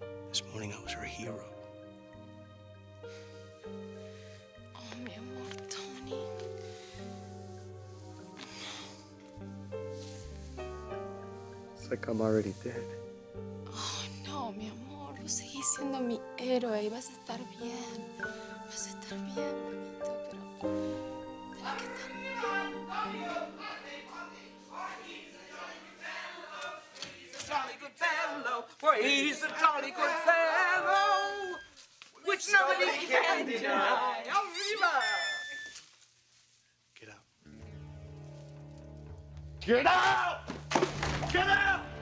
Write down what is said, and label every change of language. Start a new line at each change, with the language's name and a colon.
English: This morning I was her hero.
Spanish: Oh, mi amor, Tony.
English: It's like I'm already dead.
Spanish: Oh, no, mi amor. Vos seguís siendo mi héroe y vas a estar bien. Vas a estar bien, mamito, pero tenés que estar bien.
English: Jolly good fellow, for he's a jolly good fellow, which nobody can deny.
Spanish: Arriba!
English: Get out. Get out! Get out!